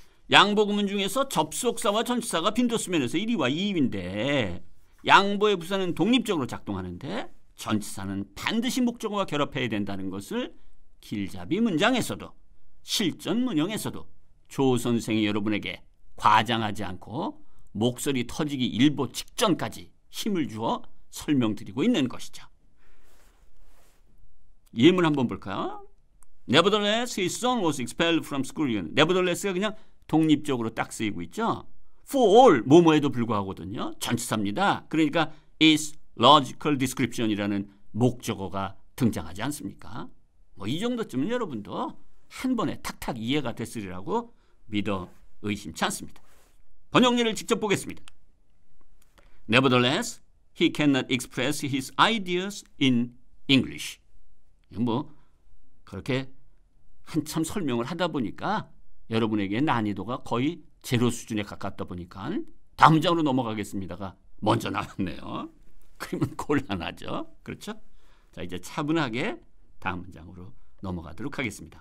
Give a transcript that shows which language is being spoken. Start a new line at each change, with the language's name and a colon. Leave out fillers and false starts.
Korean: 양복음문 중에서 접속사와 전치사가 빈도수면에서 1위와 2위인데 양보의 부사는 독립적으로 작동하는데 전치사는 반드시 목적어와 결합해야 된다는 것을 길잡이 문장에서도 실전 문형에서도 조 선생이 여러분에게 과장하지 않고 목소리 터지기 일보 직전까지 힘을 주어 설명드리고 있는 것이죠. 예문 한번 볼까요?
English: Nevertheless, his son was expelled from school.
Korean: Nevertheless가 그냥 독립적으로 딱 쓰이고 있죠. For all, 뭐뭐에도 불구하거든요. 전치사입니다. 그러니까 is logical description 이라는 목적어가 등장하지 않습니까? 뭐 이 정도쯤은 여러분도 한 번에 탁탁 이해가 됐으리라고 믿어 의심치 않습니다. 번역례를 직접 보겠습니다.
English: Nevertheless, he cannot express his ideas in English.
Korean: 뭐 그렇게 한참 설명을 하다 보니까 여러분에게 난이도가 거의 제로 수준에 가깝다 보니까 다음 문장으로 넘어가겠습니다가 먼저 나왔네요. 그러면 곤란하죠. 그렇죠? 자, 이제 차분하게 다음 문장으로 넘어가도록 하겠습니다.